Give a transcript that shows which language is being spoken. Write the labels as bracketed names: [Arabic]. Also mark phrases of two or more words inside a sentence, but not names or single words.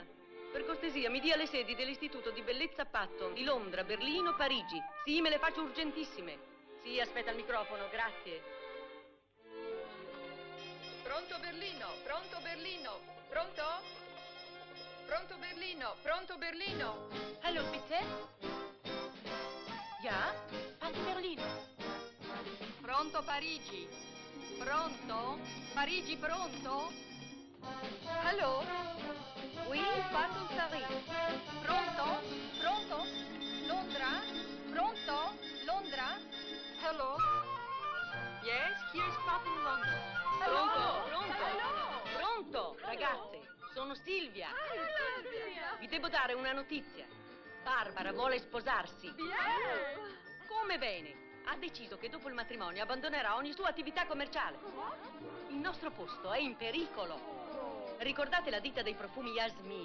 [Italian] Per cortesia, mi dia le sedi dell'Istituto di Bellezza Patton di Londra, Berlino, Parigi. Sì, me le faccio urgentissime. Sì, aspetta il microfono, grazie. Pronto Berlino, pronto Berlino, pronto? Pronto Berlino, pronto Berlino. [German] Hallo, bitte? Ja? [Italian] Patton Berlino. Pronto Parigi? Pronto? Parigi pronto? Allo? Oui, Patton Paris. Pronto? Pronto? Londra? Pronto? Londra? [English] Hello? Yes, here's Patton London. [Italian] Pronto? Pronto? Pronto? Ragazze, sono Silvia. Vi devo dare una notizia. Barbara vuole sposarsi. Come bene? Ha deciso che dopo il matrimonio abbandonerà ogni sua attività commerciale. Il nostro posto è in pericolo. Ricordate la ditta dei profumi Yasmin?